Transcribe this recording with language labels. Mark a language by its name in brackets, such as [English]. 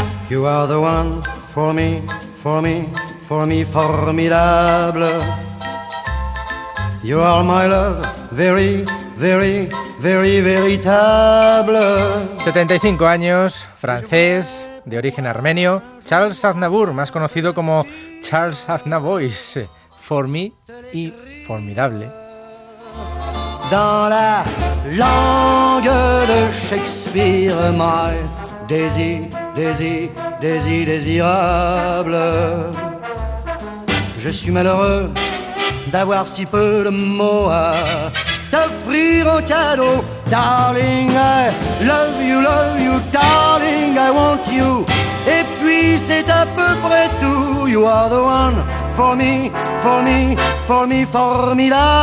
[English] You are the one for me, for me, for me, formidable. You are my love, very, very, very, veritable. [Spanish] 75 años, francés, de origen armenio, Charles Aznavour, más conocido como Charles Aznavois, for me y formidable. [French] Dans la langue de Shakespeare, [English] my Daisy, Daisy, Daisy, [French] désirable. Je suis malheureux d'avoir si peu de mots à t'offrir en cadeau. [English] Darling, I love you, darling, I want you. [French] Et puis c'est à peu près tout. [English] You are the one for me, for me, for me, formidable.